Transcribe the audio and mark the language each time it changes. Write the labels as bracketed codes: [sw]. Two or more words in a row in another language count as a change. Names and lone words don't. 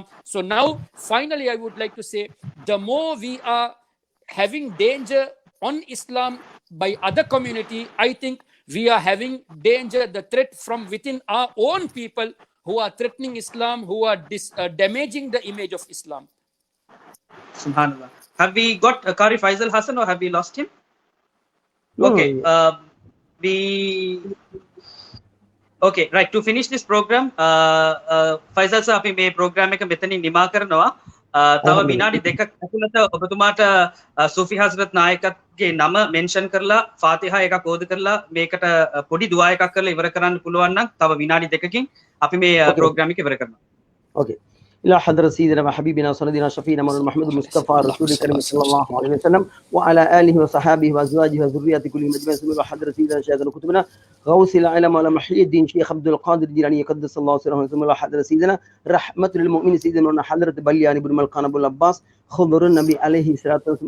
[en] So now, finally, I would like to say, the more we are having danger on Islam by other community, I think we are having danger, the threat from within our own people who are threatening Islam, who are damaging the image of Islam. Subhanallah. Have we got Qari Faisal Hassan or have we lost him? No, Okay. no, Okay, right. To finish this program, Faisal sir, [si] අපි මේ program එක මෙතනින් නිමා කරනවා. තව විනාඩි දෙකක් ඇතුළත ඔබතුමාට සූෆි හස්රත් නායකගේ නම මෙන්ෂන් කරලා ෆාතිහා එකක් ඕද කරලා මේකට පොඩි දුආ එකක් කරලා ඉවර කරන්න පුළුවන් නම් තව විනාඩි දෙකකින් අපි මේ program එක ඉවර කරනවා. [ar] اوكي. إلى حضرة سيدنا وحبيبنا وسندنا شفينا مولانا محمد المصطفى رسول الكريم صلى الله عليه وسلم وعلى آله وصحابه وأزواجه وذريته كلهم أجمعين. إلى حضرة سيدنا شيخنا كتبنا غوث العالم مولانا محي الدين شيخ عبد القادر الجيلاني قدس الله سره. إلى حضرة سيدنا رحمة للمؤمنين سيدنا مولانا حضرة بليان بن ملقان أبو العباس خضر النبي عليه الصلاة والسلام.